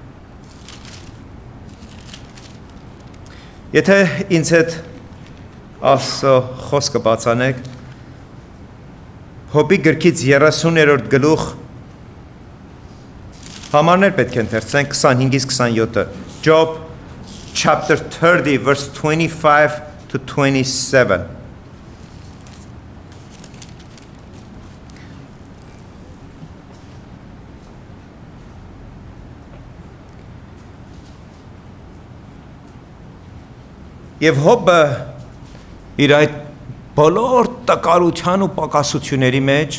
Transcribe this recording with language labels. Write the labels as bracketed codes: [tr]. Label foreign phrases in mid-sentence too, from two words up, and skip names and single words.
[hy] Եթե ինձ հետ Աստծո խոսքը բացանեք, Հոբի գրքից 30-րդ գլուխ համարներ պետք է ընթերցենք 25-ից 27-ը, [en] Job chapter 30 verse 25 to 27. [hy] Եվ Հոբը իր այդ բոլոր տկարության ու պակասությունների մեջ